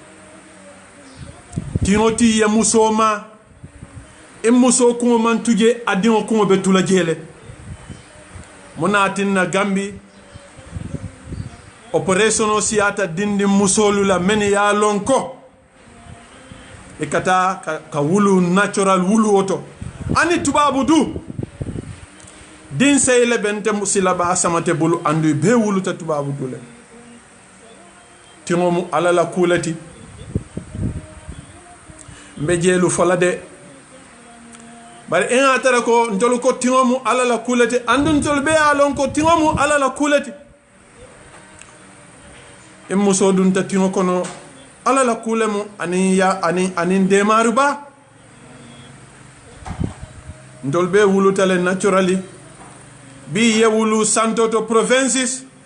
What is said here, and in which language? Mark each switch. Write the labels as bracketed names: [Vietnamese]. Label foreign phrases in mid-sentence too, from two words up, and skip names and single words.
[Mandingo] tiŋoti ye musoo ma i musoo kuŋo man tuje a diŋo kuŋo be tula jee le mu naatin na gambi operationo siyaata dindi musoolu la meni ye a loŋ ko i ka taa ka wulu natural wuluwo to ani tubaabu du din sey le bente silaba samate bulu andu i bee wuluta tubaabu du le tiŋo mu alla la kuu le ti mbe jeelu fola de bari en atara ko ntolu ko tiŋo mu alla la kuleti andu ntolu be ye lon ko tiŋo mu alla la kuleti en musoo dunta tiŋo kono alla la kule mu anin deemaaru ba ntolu be wuluta le naturally bi ye wulu santo to provinces